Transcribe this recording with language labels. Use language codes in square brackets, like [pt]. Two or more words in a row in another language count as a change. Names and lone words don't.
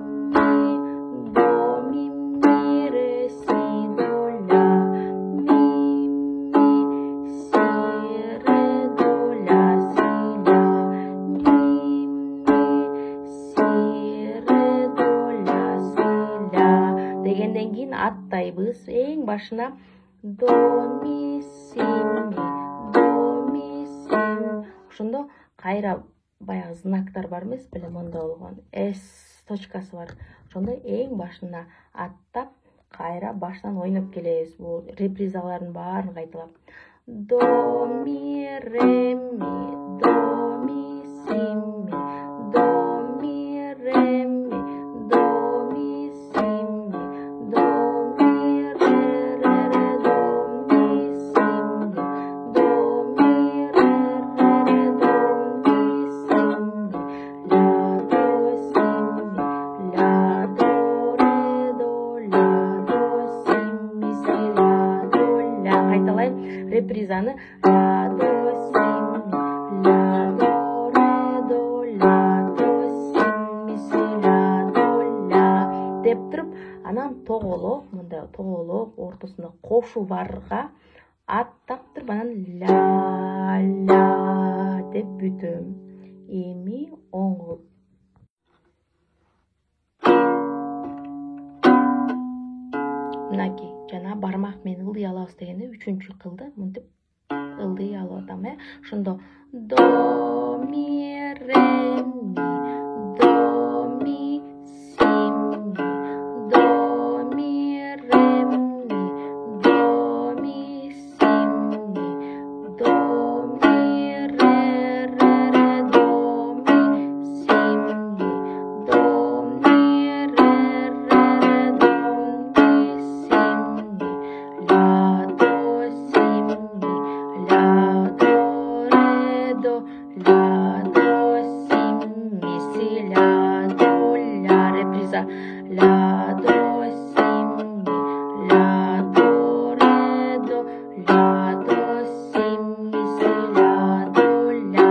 [ky] до, ми, ре, си, до, ля, ми, си, ре, до, ля, си, ля, ми, си, ре, до, ля, си, ля дегенден кийин аттайбыз. Эң башына до, ми, си, ми, до, ми, си, ми. Ошондо кайра баягы знактар бар эмес беле, мында болгон с точкасы бар. Ошондо эң башына аттап кайра баштан ойноп келебиз. Бул репризалардын баарын кайталап. До, ми, ре, ми, до, ми, си, ми, до, ми, ре, ми, до, ми, си, ми, до, ми, ре, ре, ре, до, ми, си, ми, до, ми, ре, ре, ре, до, ми, си, ми, ля, до, си, ми, ля, до, ре, до, ля, до, си, ми, си, ля, до, ля. Кайталайм репризаны. Ля, до, си, ми, ля, до, ре, до, ля, до, си, ми, си, ля, до, ля деп туруп, анан тоголок, мындай тоголок ортосунда кошу барга аттап туруп, анан ля деп бүтөм. Эми оң кол. Мынакей жана бармак менен ылдый алабыз дегенде үчүнчү кылды мынтип ылдый алып атам. Ошондо до, ми, ре, ми, до, ми, си, ми, до, ми, ре, ми, до, ми, си, ми, до, ми, ре, ре, ре, до, ми, си, ми, до, ми, ре, ре, ре, до, ми, си, ми, ля, до, си, ми, ля, до, ре, до, ля, до, си, ми, си, ля, до, ля. Реприза. Ля, до, си, ми, ля, до, ре, до, ля, до, си, ми, си, ля, до, ля.